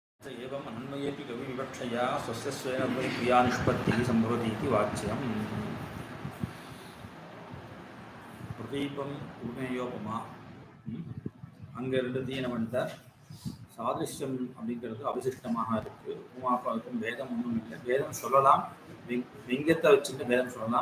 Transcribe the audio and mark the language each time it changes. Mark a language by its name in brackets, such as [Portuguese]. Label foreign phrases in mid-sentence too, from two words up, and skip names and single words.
[Sanskrit] एवं अन्वयेपि कविविवक्षया स्वस्य स्वेन क्रियानिष्पत्तिः सम्भवति इति वाच्यम्. [Tamil] பிரதீபம் உபமேயோபமா அங்கே இருந்ததையும் என்ன பண்ணிட்டார், சாதிருஷ்யம் அப்படிங்கிறது அபிசிஷ்டமாக இருக்குது. உமாப்பாவுக்கும் வேதம் ஒன்றும் இல்லை. வேதம் சொல்லலாம், லிங்கத்தை வச்சுட்டு வேதம் சொல்லலாம்.